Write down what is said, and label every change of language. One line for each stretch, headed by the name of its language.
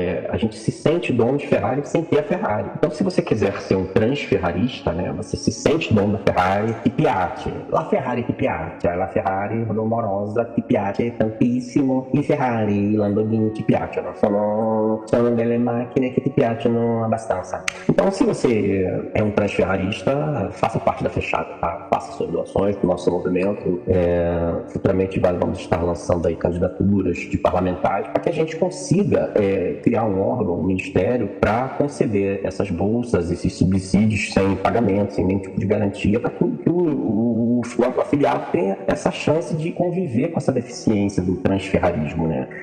Portuguese: A gente se sente dono de Ferrari sem ter a Ferrari. Então, se você quiser ser um transferrarista, né, você se sente dono da Ferrari,
Italian: ti piace. La Ferrari ti piace, la Ferrari rumorosa ti piace tantissimo, e Ferrari, Lamborghini ti piacciono, sono delle macchine che ti piacciono abbastanza.
Portuguese: Então, se você é um transferrarista, faça parte da fechada, tá? Faça suas doações para o nosso movimento. Futuramente vamos estar lançando aí candidaturas de parlamentares para que a gente consiga criar um órgão, um ministério, para conceder essas bolsas, esses subsídios sem pagamento, sem nenhum tipo de garantia, para que o afiliado tenha essa chance de conviver com essa deficiência do transferrarismo, né?